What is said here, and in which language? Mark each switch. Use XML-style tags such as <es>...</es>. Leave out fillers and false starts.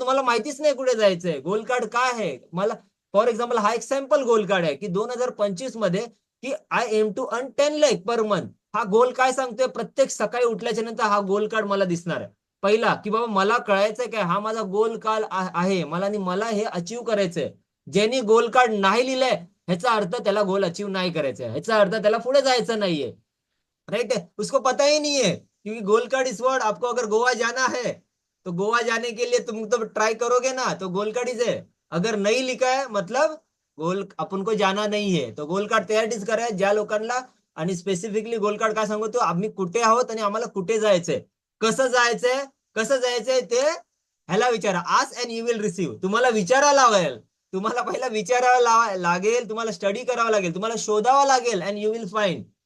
<mr>तुम्हाला माहितीच नाही कुठे जायचंय. गोल कार्ड काय आहे? मला फॉर एक्झाम्पल हा एक सॅम्पल गोल कार्ड आहे की 2025 मध्ये की</mr> <en>I aim to earn</en> <mr>10 lakh per month. हा गोल काय सांगतोय? प्रत्येक सकाळी उठल्याच्या नंतर हा गोल कार्ड मला दिसणार आहे. पहिला की बाबा मला कळायचंय काय हा माझा गोल कार्ड आहे मला हे अचीव करायचंय. ज्यांनी गोल कार्ड नाही लिहिलंय ह्याचा अर्थ त्याला गोल अचीव नाही करायचंय, ह्याचा अर्थ त्याला पुढे जायचं नाहीये.</mr> <hi>राइट है. उसको पता ही नहीं है क्योंकि गोल कार्ड इस वर्ड आपको अगर गोवा जाना है तो गोवा जाने के लिए तुम तो ट्राई करोगे ना, तो गोल कार्ड इज है. अगर नहीं लिखा है मतलब गोल अपन को जाना नहीं है.</hi> <mr>तो गोल कार्ड तयारीच करा ज्या लोकांना. आणि स्पेसिफिकली गोल कार्ड काय सांगतो आम्ही कुठे आहोत आणि आम्हाला कुठे जायचंय, कसं जायचंय ते ह्याला विचारा.</mr> <en>Ask and you will receive.</en> <mr>तुम्हाला विचारावं लागेल, तुम्हाला पहिला विचारावं लागेल, तुम्हाला स्टडी करावं लागेल, तुम्हाला शोधावं लागेल</mr> <en>And you will find.</en>